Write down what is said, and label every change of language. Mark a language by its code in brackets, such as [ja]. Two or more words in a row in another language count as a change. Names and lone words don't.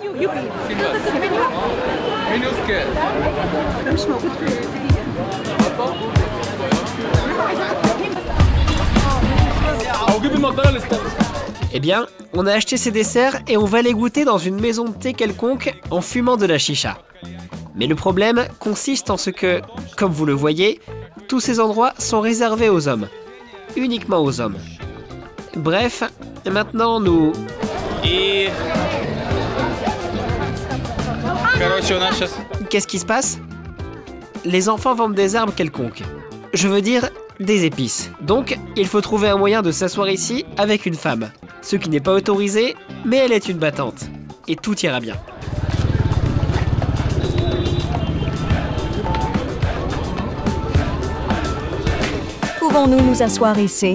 [fr] Eh bien, on a acheté ces desserts et on va les goûter dans une maison de thé quelconque en fumant de la chicha. Mais le problème consiste en ce que, comme vous le voyez, tous ces endroits sont réservés aux hommes. Uniquement aux hommes. Bref, maintenant nous... [ru] И... Короче, у нас сейчас... [fr] Qu'est-ce qui se passe? Les enfants vendent des arbres quelconques. Je veux dire, des épices. Donc, il faut trouver un moyen de s'asseoir ici avec une femme. Ce qui n'est pas autorisé, mais elle est une battante. Et tout ira bien. Pouvons-nous nous asseoir ici?